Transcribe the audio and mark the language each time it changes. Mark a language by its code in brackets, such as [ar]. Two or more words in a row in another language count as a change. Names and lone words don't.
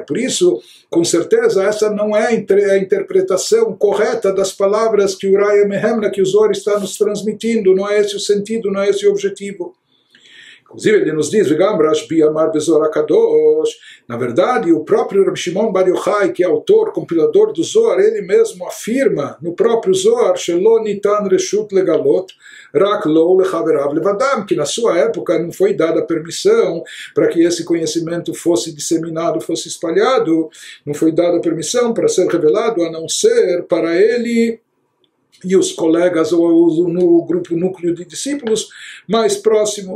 [pt] Por isso, com certeza, essa não é a interpretação correta das palavras que o Uraya Mehemna, que o Zohar está nos transmitindo, não é esse o sentido, não é esse o objetivo. Inclusive ele nos diz, na verdade, o próprio Rabbi Shimon Bar Yochai, que é autor, compilador do Zohar, ele mesmo afirma no próprio Zohar, [he] שלא ניתן רשות לגלות רק לו ולחבריו לבדם, [pt] que na sua época não foi dada permissão para que esse conhecimento fosse disseminado, fosse espalhado, não foi dada permissão para ser revelado, a não ser para ele e os colegas ou no grupo núcleo de discípulos mais próximo.